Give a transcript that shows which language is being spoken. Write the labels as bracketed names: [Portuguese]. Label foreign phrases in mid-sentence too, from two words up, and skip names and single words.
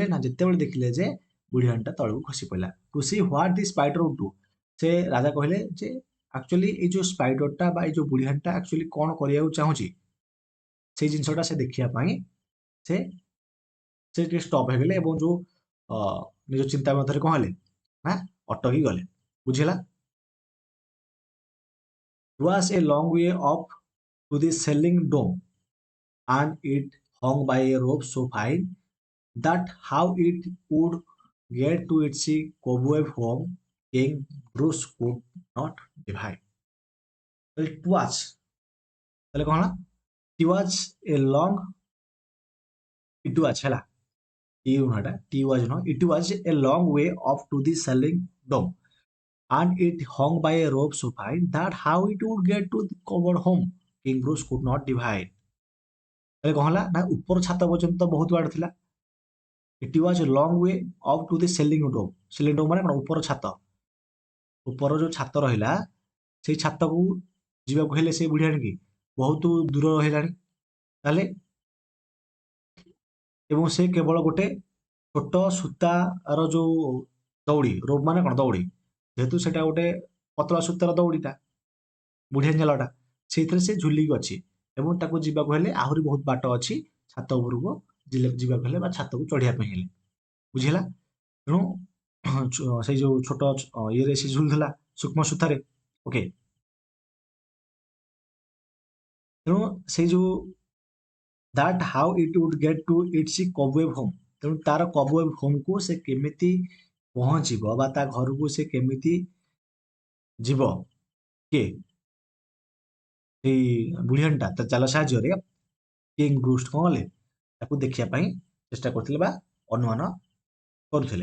[Odia] ନା ଯେତେବେଳେ ଦେଖିଲେ ଯେ ବୁଢ଼ିଆଣୀଟା ତଳକୁ ଖସି ପଡ଼ିଲା। [English] to see what the spider would do, [Odia] ସେ ରାଜା କହିଲେ ଯେ ଆକ୍ଚୁଆଲି ଏଇ ଯୋଉ ସ୍ପାଇଡରଟା ବା ଏଇ ଯୋଉ ବୁଢ଼ିଆଣୀଟା ଆକ୍ଚୁଆଲି କଣ କରିବାକୁ ଚାହୁଁଛି, ସେଇ ଜିନିଷଟା ସେ ଦେଖିବା ପାଇଁ ସେ ସେ ଟିକେ ଷ୍ଟପ୍ ହେଇଗଲେ ଏବଂ ଯୋଉ ନିଜ ଚିନ୍ତା ମଧ୍ୟରେ କଣ ହେଲେ ନା ଅଟକି ଗଲେ। ବୁଝିଲା? [English] It was a long way up to the selling dome, and it hung by a rope so fine that how it would get to its cobweb home, King Bruce could not divide. It was, [Odia] ତାହେଲେ କଣ ହେଲା? [English] It was a long, it was ହେଲା, T was no, it was a long way up to the selling dome, and it hung by a rope so fine that how it would get to the covered home, King Bruce could not divide. [Odia] ତାହେଲେ କଣ ହେଲା ନା ଉପର ଛାତ ପର୍ଯ୍ୟନ୍ତ ବହୁତ ବାଟ ଥିଲା। [English] It was a long way up to the ceiling dome. Ceiling dome [Odia] ମାନେ କଣ? ଉପର ଛାତ। ଉପର ଯୋଉ ଛାତ ରହିଲା, ସେଇ ଛାତକୁ ଯିବାକୁ ହେଲେ ସେଇ ବୁଢ଼ିଆଣୀକି ବହୁତ ଦୂର ରହିଲାଣି। ତାହେଲେ ଏବଂ ସେ କେବଳ ଗୋଟେ ଛୋଟ ସୂତାର ଯୋଉ ଦଉଡ଼ି, ରୋପ ମାନେ କଣ? ଦଉଡ଼ି। ଯେହେତୁ ସେଟା ଗୋଟେ ପତଳା ସୂତାର ଦଉଡ଼ିଟା, ବୁଢ଼ିଆଣୀ ଜାଲଟା, ସେଇଥିରେ ସେ ଝୁଲିକି ଅଛି ଏବଂ ତାକୁ ଯିବାକୁ ହେଲେ ଆହୁରି ବହୁତ ବାଟ ଅଛି ଛାତ ଉପରକୁ ଯିବାକୁ ହେଲେ ବା ଛାତକୁ ଚଢ଼ିବା ପାଇଁ ହେଲେ। ବୁଝିହେଲା? ତେଣୁ ସେଇ ଯୋଉ ଛୋଟ ଇଏରେ ସେ ଝୁଲୁଥିଲା ସୂକ୍ଷ୍ମ ସୂତାରେ। ଓକେ, ତେଣୁ ସେଇ ଯୋଉ [English] that how it would get to its cobweb home, [Odia] ତେଣୁ ତାର [English] cobweb home [Odia] କୁ ସେ କେମିତି ପହଞ୍ଚିବ ବା ତା ଘରକୁ ସେ କେମିତି ଯିବ, କିଏ? ସେଇ ବୁଢ଼ିଆଣୀଟା ତା ଜାଲ ସାହାଯ୍ୟରେ କିଙ୍ଗ ବ୍ରୁସ୍ କଣ କଲେ? ତାକୁ ଦେଖିବା ପାଇଁ ଚେଷ୍ଟା କରୁଥିଲେ ବା ଅନୁମାନ କରୁଥିଲେ।